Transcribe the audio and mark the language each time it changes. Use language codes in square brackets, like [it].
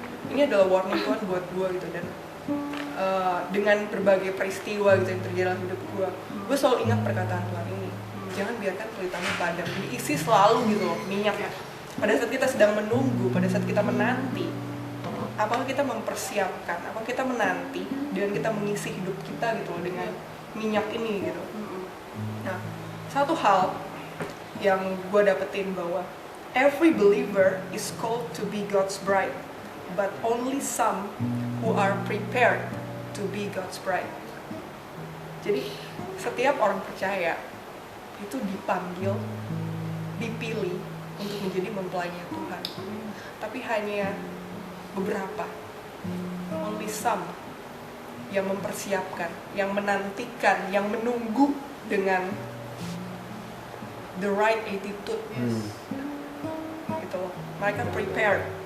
[id] Ini adalah warning Tuhan buat gue gitu, dan dengan berbagai peristiwa gitu yang terjadi dalam hidup gue selalu ingat perkataan Tuhan ini, jangan biarkan pelitamu padam, diisi selalu gitu loh minyak ya. Pada saat kita sedang menunggu, pada saat kita menanti, apakah kita mempersiapkan, apakah kita menanti dan kita mengisi hidup kita gitu loh dengan minyak ini gitu. Nah, satu hal yang gue dapetin bahwa [en] every believer is called to be God's bride, but only some who are prepared to be God's bride. [id] Jadi setiap orang percaya itu dipanggil, dipilih untuk menjadi mempelainya Tuhan. Tapi hanya beberapa, [en] only some, [id] yang mempersiapkan, yang menantikan, yang menunggu dengan [en] the right attitude. [id] Gitu loh. Mereka prepared.